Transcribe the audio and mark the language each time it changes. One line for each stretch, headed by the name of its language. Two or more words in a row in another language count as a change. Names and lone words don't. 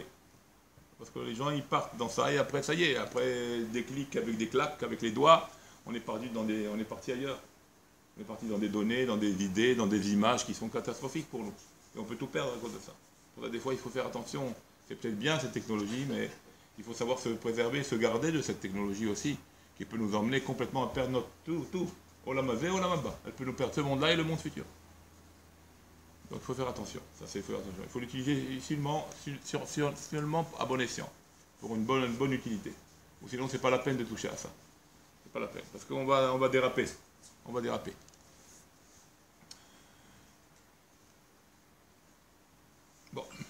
French: Parce que les gens, ils partent dans ça, et après, ça y est, après des clics avec des claques, avec les doigts, on est parti ailleurs. On est parti dans des données, dans des idées, dans des images qui sont catastrophiques pour nous. Et on peut tout perdre à cause de ça. Pour ça, des fois, il faut faire attention. C'est peut-être bien cette technologie, mais il faut savoir se préserver, se garder de cette technologie aussi, qui peut nous emmener complètement à perdre notre tout.
Hebrew: עולם הזה, עולם הבא.
French: Elle peut nous perdre ce monde-là et le monde futur. Donc il faut faire attention. Il faut l'utiliser seulement à bon escient, pour une bonne utilité. Ou sinon, c'est pas la peine de toucher à ça. C'est pas la peine, parce qu'on va déraper. On va déraper. Bon.